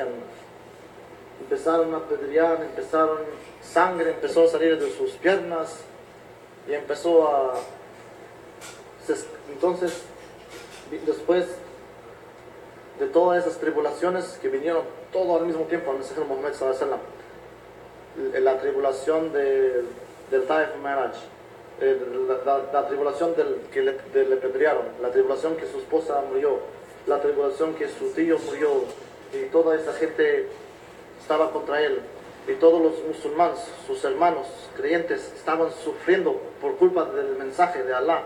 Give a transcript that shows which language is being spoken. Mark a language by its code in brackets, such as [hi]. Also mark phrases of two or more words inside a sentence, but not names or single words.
[es] Empezaron a apedrear, sangre empezó a salir de sus piernas y entonces, después de todas esas tribulaciones que vinieron todo al mismo tiempo al mensajero Muhammad [ar] صلى الله عليه وسلم, [es] la tribulación del Taif Mi'raj, la tribulación que le apedrearon, la tribulación que su esposa murió, la tribulación que su tío murió, y toda esa gente estaba contra él, y todos los musulmanes, sus hermanos creyentes, estaban sufriendo por culpa del mensaje de Allah.